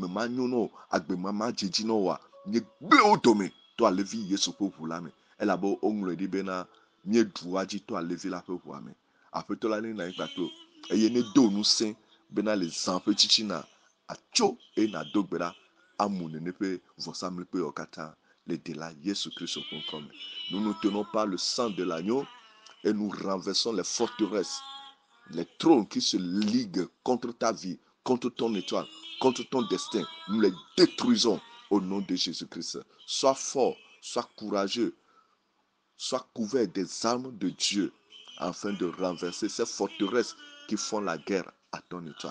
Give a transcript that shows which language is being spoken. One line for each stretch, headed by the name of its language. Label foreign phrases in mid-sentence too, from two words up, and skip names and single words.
Ewe: manyo na o agbeme madzedzi na oa nye gble wo dome to alevi Yesu ƒe ʋu la me elabe woŋlɔe ɖi bena míeɖu wadzi to alevi la ƒe ʋua me aƒetɔ la ne na anyi kpakple eye ne do ŋusẽ bena le zã ƒe tsitsina atso eye nado gbe ɖa amu nene ƒe vɔsamlikpewo katã le Dela Yesu Kristo ƒe ŋkɔ me.
French: Nous ne tenons pas le sang de l'agneau et nous renversons les forteresses, les trônes qui se liguent contre ta vie, contre ton étoile, contre ton destin. Nous les détruisons au nom de Jésus-Christ. Sois fort, sois courageux, sois couvert des armes de Dieu afin de renverser ces forteresses qui font la guerre à ton étoile.